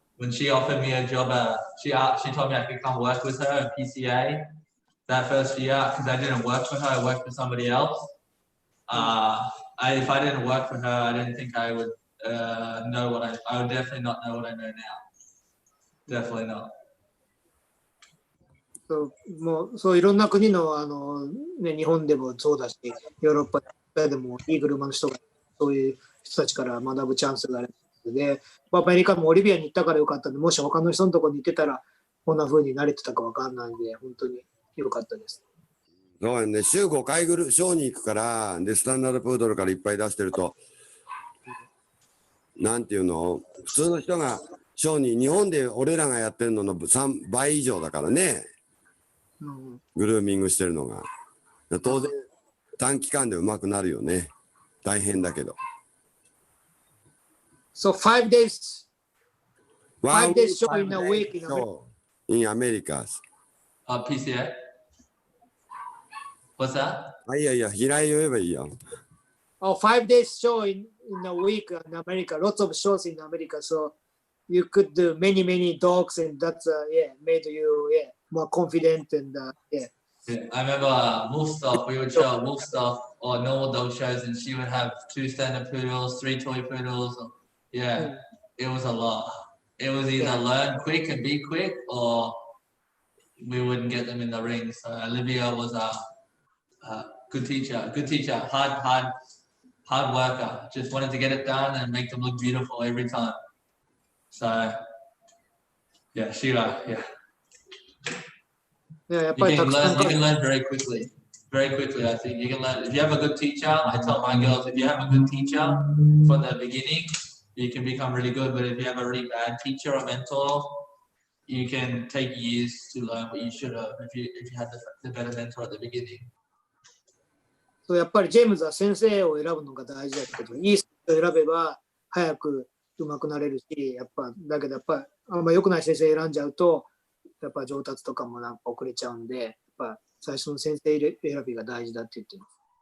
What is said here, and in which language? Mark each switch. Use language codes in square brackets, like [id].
[en] When she offered me a job, she told me I could come work with her at PCA that first year because I didn't work for her. I worked for somebody else. If I didn't work for her, I didn't think I would know what I would definitely not know what I know now. Definitely not. [ja] そういろんな国の日本でもそうだし、ヨーロッパでもいい車の人がそういう人たちから学ぶチャンスがあるので、アメリカもオリビアに行ったからよかったんで、もし他の人のところに行ってたらこんな風に慣れてたかわかんないんで、本当に良かったです。そうね、週5回ショーに行くから、で、スタンダードプードルからいっぱい出してると、なんていうの、普通の人がショーに、日本で俺らがやってるのの3倍以上だからね、グルーミングしてるのが。当然、短期間で上手くなるよね。大変だけど。 [en] So 5 days show in a week in America. PCA? What's that? [ja] いや、平井言えばいいよ。 [en] 5 days show in a week in America. Lots of shows in America. So you could do many dogs, and that's made you more confident and Yeah, I remember wolf stuff. We would show wolf stuff or normal dog shows, and she would have 2 standard poodles, 3 toy poodles. It was a lot. It was either learn quick and be quick, or we wouldn't get them in the ring. So Olivia was a good teacher, hard worker. Just wanted to get it done and make them look beautiful every time. So yeah, Sheila, yeah. Yeah, you can learn very quickly. Very quickly, I think. You can learn. If you have a good teacher, I tell my girls, if you have a good teacher from the beginning, you can become really good. But if you have a really bad teacher or mentor, you can take years to learn what you should have if you had the better mentor at the beginning. [ja] そうやっぱりジェームズは先生を選ぶのが大事だけど、いい先生を選べば早く上手くなれるし、だけどやっぱりあんま良くない先生選んじゃうと、やっぱ上達とかもなんか遅れちゃうんで、やっぱ最初の先生選びが大事だって言ってます。